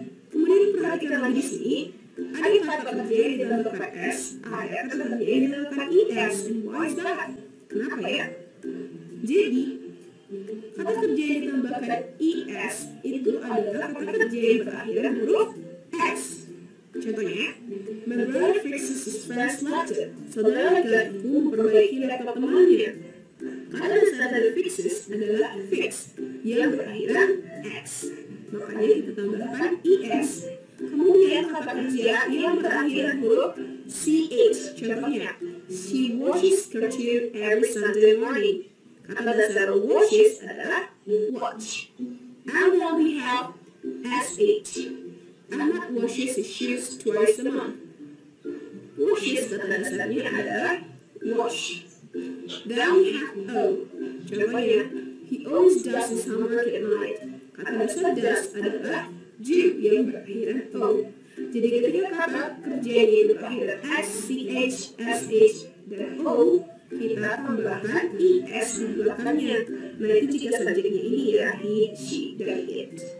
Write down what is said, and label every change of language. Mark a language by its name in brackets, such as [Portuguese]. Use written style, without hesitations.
[Indonesian] Kemudian perhatikan lagi di sini, ada kata kerja yang ditambahkan s, ada kata kerja yang ditambahkan es. [English] And why is that? [Indonesian] Kenapa ya? Jadi, kata kerja yang ditambahkan es itu adalah kata kerja yang berakhiran huruf s. Contohnya, [English] my brother fixes his friend's laptop. [Indonesian] Saudara laki-lakiku memperbaiki laptop temannya. Kata dasar dari fixes adalah fix yang berakhiran x. Makanya kita tambahkan es. Kemudian kata kerja yang berakhiran huruf ch. Contohnya, [English] she washes her shoes every Sunday morning. [Indonesian] Kata dasar washes adalah watch. [English] And then we have sh. Ahmad washes his shoes twice a month. [Indonesian] Washes kata dasarnya adalah wash. [English] Then we have o. [Indonesian] Contohnya, [English] he always does his homework at night. [Indonesian] Kata dasar does adalah do yang berakhiran o. Jadi ketika kata kerja yang berakhiran s, ch, sh, dan o, kita tambahkan es di belakangnya. Nah, itu jika subjeknya ini ya, he, she, dan it.